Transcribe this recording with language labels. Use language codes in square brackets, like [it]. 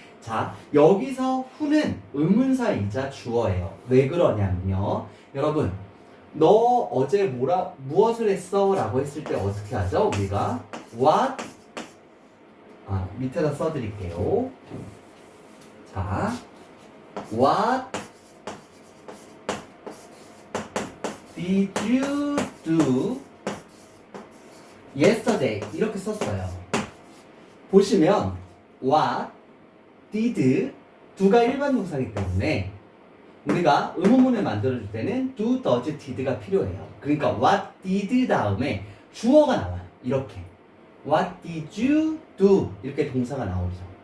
[ko] 자, 여기서 who는 의문사이자 주어예요. 왜 그러냐면요. 여러분, 너 어제 무엇을 했어? 라고 했을 때 어떻게 하죠? 우리가 what 밑에다 써드릴게요. [en] 자, what did you do yesterday? [ko] 이렇게 썼어요. 보시면 what, did, do가 일반 동사이기 때문에 우리가 의문문을 만들어줄 때는 do, does, did가 필요해요. 그러니까 what did 다음에 주어가 나와요. 이렇게 [en] what did you do [ko] 이렇게 동사가 나오죠.